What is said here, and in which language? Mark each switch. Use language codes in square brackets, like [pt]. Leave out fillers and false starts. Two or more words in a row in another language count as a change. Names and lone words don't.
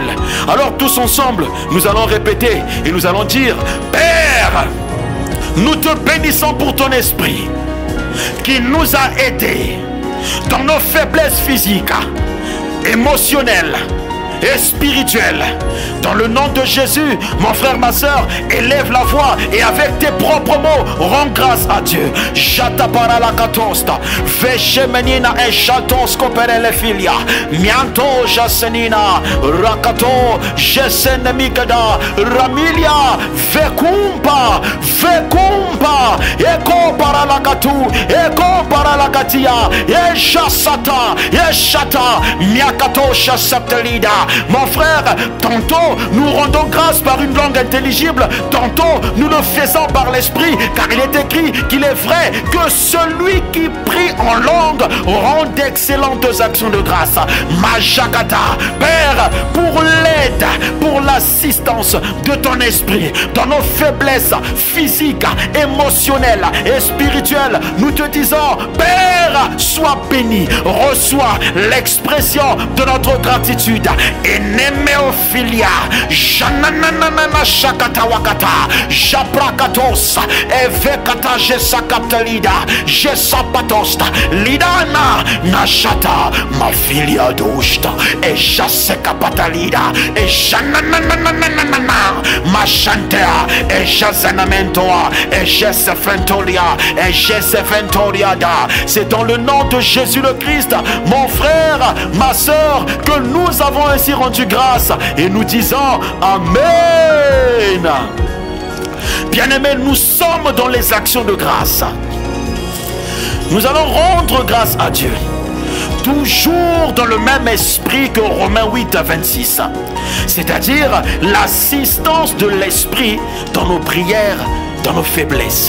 [fr] Alors tous ensemble, nous allons répéter et nous allons dire: Père, nous te bénissons pour ton Esprit qui nous a aidés dans nos faiblesses physiques, émotionnelles et spirituelle. Dans le nom de Jésus, mon frère, ma soeur, élève la voix et avec tes propres mots, rends grâce à Dieu. Jatapara la katosta, vechemenina et chatos koperele filia, mianto jasenina, rakato, jesenemikada, ramilia, vekumpa, eko para la katu, eko para la katia, eshasata, eshata, miakato shasaptelida. Mon frère, tantôt nous rendons grâce par une langue intelligible, tantôt nous le faisons par l'Esprit, car il est écrit qu'il est vrai que celui qui prie en langue rend d'excellentes actions de grâce. Majakata, Père, pour l'aide, pour l'assistance de ton Esprit dans nos faiblesses physiques, émotionnelles et spirituelles, nous te disons: Père, sois béni, reçois l'expression de notre gratitude. Enemeophilia, Jananana Shakata Wakata, Japrakatos, Evekata Jesakaptalida, Jesapatosta, Lidana, Nashata, Mafilia Dosta, et Jasekapatalida, et Jananana, Machantea, et Jazanamentoa, et Jesefentolia, et Jesefentoriada. C'est dans le nom de Jésus le Christ, mon frère, ma soeur, que nous avons ainsi rendu grâce et nous disons Amen. Bien-aimés, nous sommes dans les actions de grâce. Nous allons rendre grâce à Dieu, toujours dans le même esprit que Romains 8 à 26, c'est-à-dire l'assistance de l'Esprit dans nos prières, dans nos faiblesses.